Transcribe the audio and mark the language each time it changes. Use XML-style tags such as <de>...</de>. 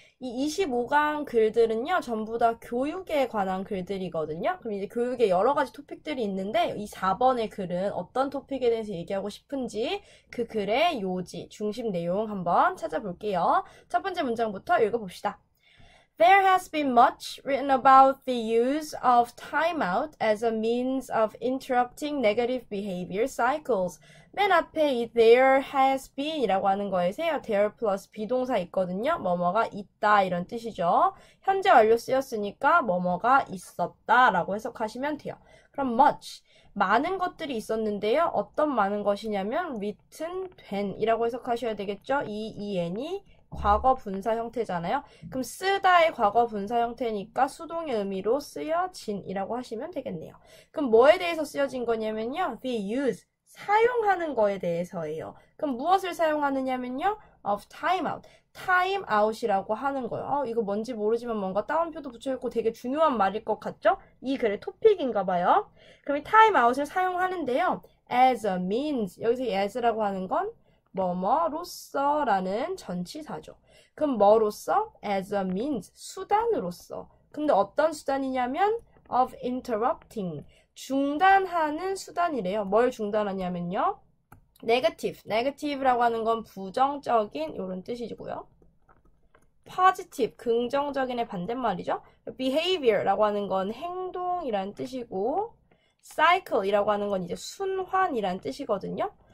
<ko>이 25강 글들은요, 전부 다 교육에 관한 글들이거든요. 그럼 이제 교육에 여러 가지 토픽들이 있는데, 이 4번의 글은 어떤 토픽에 대해서 얘기하고 싶은지 그 글의 요지, 중심 내용 한번 찾아볼게요. 첫 번째 문장부터 읽어봅시다.</ko> <en>There has been much written about the use of timeout as a means of interrupting negative behavior cycles.</en> <ko>맨 앞에 이</ko> <en>there has been</en> <ko>이라고 하는 거에서요. there 플러스 비동사 있거든요. 뭐뭐가 있다 이런 뜻이죠. 현재 완료 쓰였으니까 뭐뭐가 있었다 라고 해석하시면 돼요. 그럼 much 많은 것들이 있었는데요. 어떤 많은 것이냐면 written 된 이라고 해석하셔야 되겠죠. 이 en이 과거 분사 형태잖아요. 그럼 쓰다의 과거 분사 형태니까 수동의 의미로 쓰여진이라고 하시면 되겠네요. 그럼 뭐에 대해서 쓰여진 거냐면요. the use, 사용하는 거에 대해서예요. 그럼 무엇을 사용하느냐면요. of timeout, timeout이라고 하는 거예요. 이거 뭔지 모르지만 뭔가 따옴표도 붙여있고 되게 중요한 말일 것 같죠? 이 글의 토픽인가 봐요. 그럼 이 timeout을 사용하는데요. as a means, 여기서 as라고 하는 건 뭐뭐로써 라는 전치사죠. 그럼 뭐로써? as a means, 수단으로서. 근데 어떤 수단이냐면 of interrupting, 중단하는 수단이래요. 뭘 중단하냐면요. negative라고 하는 건 부정적인 이런 뜻이고요. positive, 긍정적인의 반대말이죠. behavior라고 하는 건 행동이라는 뜻이고 cycle이라고 하는 건 이제 순환이라는 뜻이거든요.</ko>